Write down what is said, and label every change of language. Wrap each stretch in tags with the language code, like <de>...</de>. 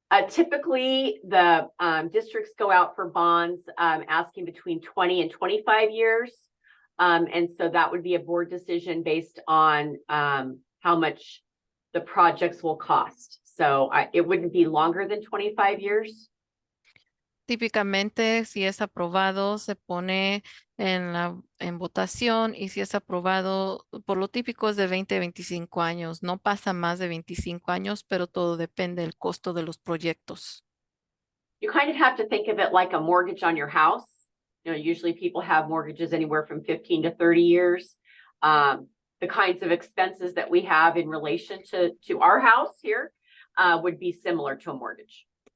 <en>Typically, the districts go out for bonds asking between 20 and 25 years. And so that would be a board decision based on how much the projects will cost. So it wouldn't be longer than 25 years.</en> <es>Típicamente, si es aprobado, se pone en votación y si es aprobado, por lo típico es de 20 a 25 años. No pasa más de 25 años, pero todo depende del costo de los proyectos.</es> <en>You kind of have to think of it like a mortgage on your house. You know, usually people have mortgages anywhere from 15 to 30 years. The kinds of expenses that we have in relation to our house here would be similar to a mortgage.</en>